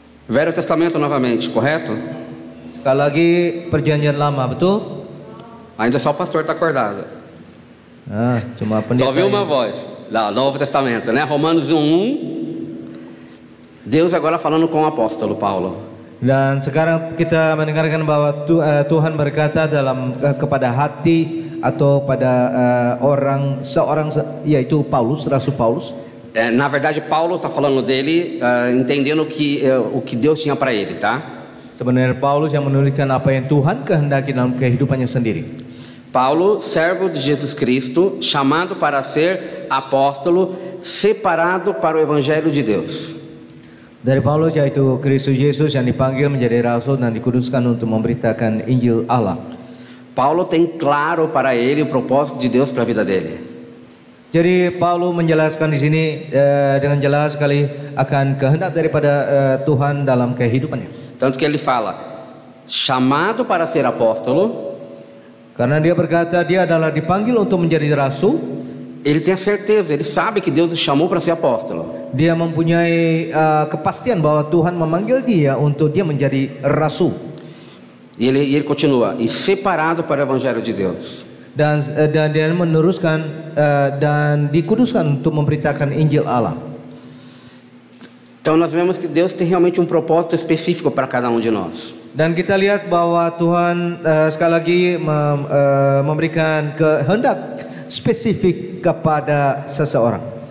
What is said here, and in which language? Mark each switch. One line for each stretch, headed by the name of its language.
Portuguese: Velho Testamento novamente, correto?
Indonesian: Sekali lagi perjanjian lama, betul?
Portuguese: Ainda só o pastor está acordado.
Indonesian: Cuma pendeta.
Portuguese: Só ouviu uma voz. Lá, Novo Testamento, né? Romanos 1:1. Deus agora falando com o apóstolo Paulo.
Indonesian: Dan sekarang kita mendengarkan bahwa Tuhan berkata kepada hati atau pada seorang yaitu Paulus, Rasul Paulus.
Portuguese: Na verdade, Paulo está falando dele, entendendo o que Deus tinha para ele, tá?
Indonesian: Sebenarnya Paulus yang menuliskan apa yang Tuhan kehendaki dalam kehidupannya sendiri.
Portuguese: Paulo, servo de Jesus Cristo, chamado para ser apóstolo, separado para o evangelho de Deus.
Indonesian: Dari Paulus, yaitu Kristus Yesus yang dipanggil menjadi rasul dan dikuduskan untuk memberitakan Injil Allah.
Portuguese: Paulo tem claro para ele o propósito de Deus para a vida dele.
Indonesian: Jadi Paulus menjelaskan di sini dengan jelas sekali akan kehendak daripada Tuhan dalam kehidupannya.
Portuguese: Tanto que ele fala, chamado para ser apóstolo,
Indonesian: karena dia berkata dia adalah dipanggil untuk menjadi rasul.
Portuguese: Ele tem a certeza, ele sabe que Deus o chamou para ser apóstolo.
Indonesian: Dia mempunyai kepastian bahwa Tuhan memanggil dia untuk dia menjadi rasul.
Portuguese: E ele continua, e separado para o evangelho de Deus.
Indonesian: Dan dia meneruskan dan dikuduskan untuk memberitakan Injil Allah.
Portuguese: Então nós vemos que Deus tem realmente um propósito específico para cada um de nós.
Indonesian: Dan kita lihat bahwa Tuhan sekali lagi memberikan kehendak spesifik kepada seseorang.